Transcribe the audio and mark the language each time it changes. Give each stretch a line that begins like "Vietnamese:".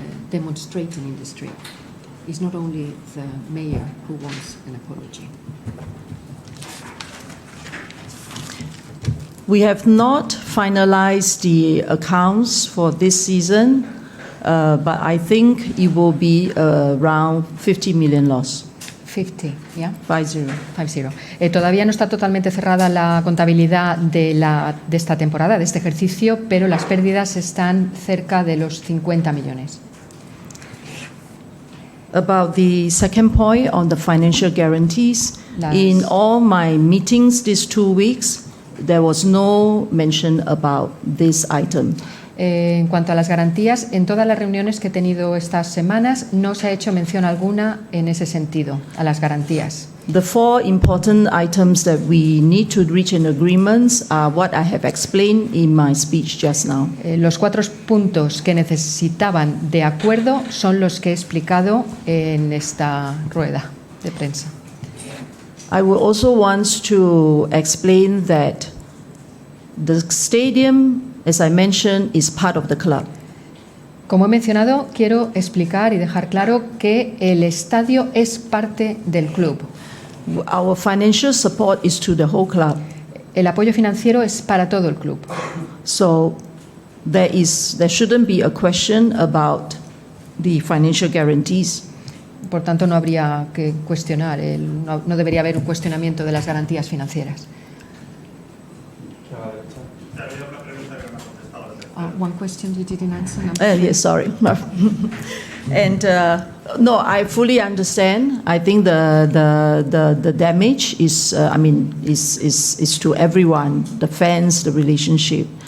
English: Demonstrating in the street. It's not only the mayor who wants an apology. We have not finalized the accounts for this season, but I think it will be around 50 million loss.
Spanish: 50, ¿ya? 50. 50. Todavía no está totalmente cerrada la contabilidad de esta temporada, de este ejercicio, pero las pérdidas están cerca de los 50 millones.
English: About the second point on the financial guarantees, in all my meetings these 2 weeks, there was no mention about this item.
Spanish: En cuanto a las garantías, en todas las reuniones que he tenido estas semanas no se ha hecho mención alguna en ese sentido, a las garantías.
English: The 4 important items that we need to reach an agreement are what I have explained in my speech just now.
Spanish: Los 4 puntos que necesitaban de acuerdo son los que he explicado en esta rueda de prensa.
English: I would also want to explain that the stadium, as I mentioned, is part of the club.
Spanish: Como he mencionado, quiero explicar y dejar claro que el estadio es parte del club.
English: Our financial support is to the whole club.
Spanish: El apoyo financiero es para todo el club.
English: So there shouldn't be a question about the financial guarantees.
Spanish: Por tanto, no habría que cuestionar, no debería haber un cuestionamiento de las garantías financieras.
English: One question you didn't answer. Yes, sorry. And no, I fully understand. I think the damage is, is to everyone, the fans, the relationship.